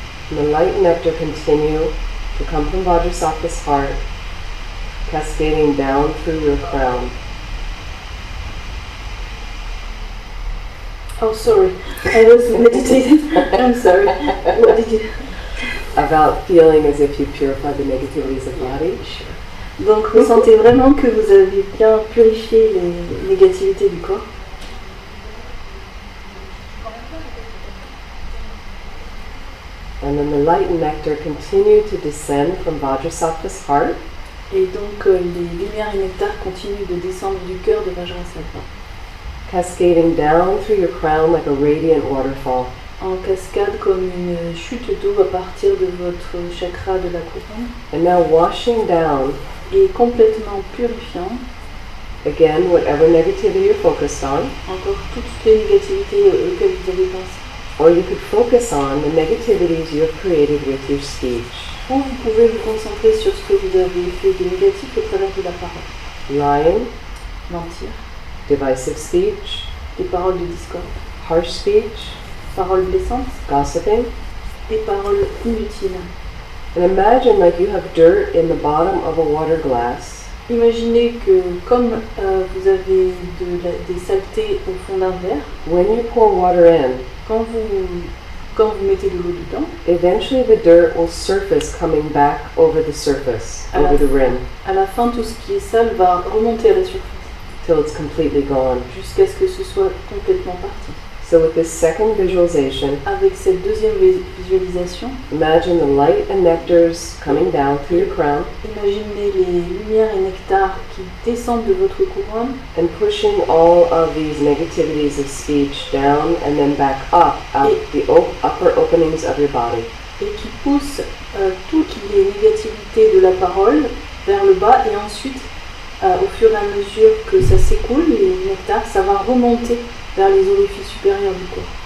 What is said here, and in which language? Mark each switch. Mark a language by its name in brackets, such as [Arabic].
[English] And the light and nectar continue to come from Vajrasattva's heart, cascading down through your crown. Oh, sorry. I was meditating. I'm sorry. What did you... About feeling as if you purified the negativities of the body. [French] Donc, ressentez vraiment que vous avez bien purifié les négativités du corps. [English] And then the light and nectar continue to descend from Vajrasattva's heart. [French] Et donc, les lumières et nectar continuent de descendre du cœur de Vajrassatva, [English] Cascading down through your crown like a radiant waterfall. [French] en cascade comme une chute d'eau à partir de votre chakra de la couronne, [English] And now washing down, [French] et complètement purifiant, [English] again, whatever negativity you're focused on, [French] encore toutes les négativités auxquelles vous avez pensé. [English] or you could focus on the negativities you have created with your speech. [French] Ou vous pouvez vous concentrer sur ce que vous avez fait de négatif au travers de la parole. [English] Lying, [French] Mentir, [English] divisive speech, [French] des paroles de discorde, [English] harsh speech, [French] paroles blessantes [English] gossiping. [French] et paroles inutiles. [English] And imagine like you have dirt in the bottom of a water glass, [French] Imaginez que comme vous avez des saletés au fond d'un verre, [English] when you pour water in, [French] quand vous mettez de l'eau dedans, [English] eventually the dirt will surface coming back over the surface, over the rim, [French] à la fin tout ce qui est sale va remonter à la surface [English] till it's completely gone. [French] jusqu'à ce que ce soit complètement parti. [English] So with this second visualization, [French] Avec cette deuxième visualisation, [English] imagine the light and nectars coming down through your crown [French] imaginez les lumières et nectars qui descendent de votre couronne [English] and pushing all of these negativities of speech down and then back up out the upper openings of your body. [French] et qui poussent toutes les négativités de la parole vers le bas et ensuite, au fur et à mesure que ça s'écoule, les nectars, ça va remonter vers les orifices supérieurs du corps